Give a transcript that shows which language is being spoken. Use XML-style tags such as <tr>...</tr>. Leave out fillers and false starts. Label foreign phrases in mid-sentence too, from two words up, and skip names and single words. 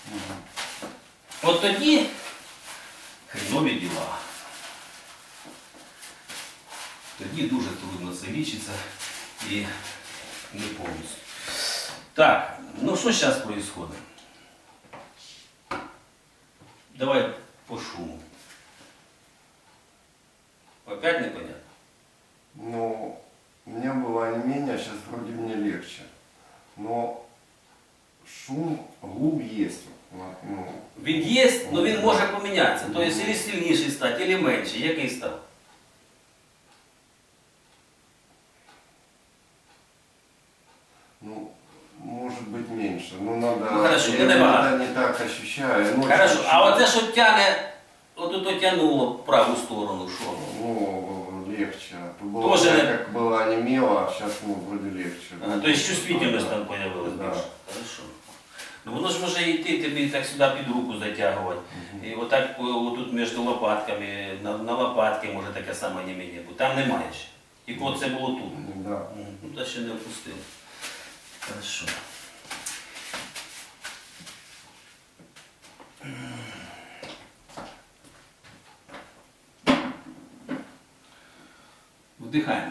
<uk>От тоді хренові діла. Тоді дуже трудно це лічиться і не повністю. Так, ну що зараз відбувається? Давай по шуму.</uk> <ru>Опять непонятно? Ну, мне было онемение, сейчас вроде мне легче. Но шум, гул есть. Ну,</ru> <uk>Він є, але він може помінятися. Тобто, або сильніший стати, або менший. Який став? ну,</uk> <ru>может быть меньше. Но надо, Ну, хорошо, я не иногда не так ощущаю. Ну, Хорошо, чуть-чуть.</ru> <uk>а оце, що тягне, от тягнуло в праву сторону, що? Ну,</uk> <ru>легче. Было, Тоже не- как было онемело, а сейчас ну, вроде легче. Ага, то есть чувствительность там появилась Да.</ru> <uk>більше. Хорошо. Ну воно ж може йти, тобі так сюди під руку затягувати. І отак отут між лопатками, на лопатки може таке саме онеміння бути. Там немає ще. Тільки оце було тут.</uk> <ru>Да.</ru> <uk>Ну та ще не опустили. Хорошо. Вдихаємо.</uk>